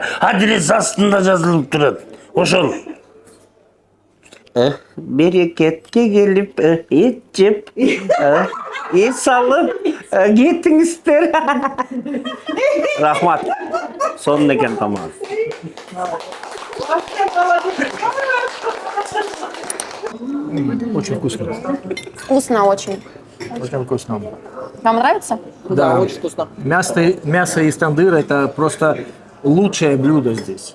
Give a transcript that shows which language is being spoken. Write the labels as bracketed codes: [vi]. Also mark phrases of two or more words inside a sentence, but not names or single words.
[ky] Адрес астында жазылып турат. Ошол. Берекетке келип эт жеп, эс алып кетиңиздер. Рахмат. Сонун экен тамак. [ru] Очень вкусно. Вкусно очень. Очень вкусно. Вам нравится? Да, очень вкусно. Мясо из тандыра – это просто лучшее блюдо здесь.